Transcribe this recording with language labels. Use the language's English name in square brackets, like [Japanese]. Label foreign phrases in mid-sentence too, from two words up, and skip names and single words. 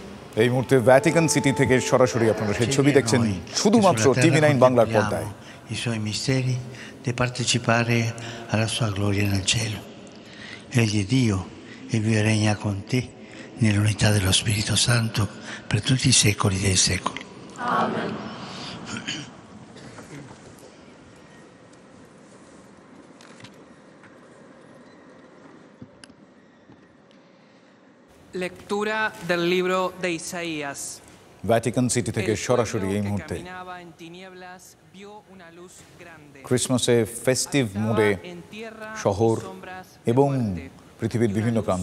[Bangla] এই মুহূর্তে ভ্যাটিকান সিটি থেকে সরাসরি আপনারা সেই ছবি দেখছেন শুধুমাত্র টিভি9 বাংলার পর্দায়। [Italian] I suoi misteri di partecipare alla sua gloria nel cielo. Egli è Dio e vive e regna con te nell'unità dello Spirito Santo per tutti i secoli dei secoli. Amen. [Spanish] Lectura del libro de Isaías. [Bangla] ভ্যাটিকান সিটি থেকে সরাসরি এই মুহূর্তে ক্রিসমাসে [English] festive mood [Bangla] শহর এবং পৃথিবীর বিভিন্ন প্রান্ত।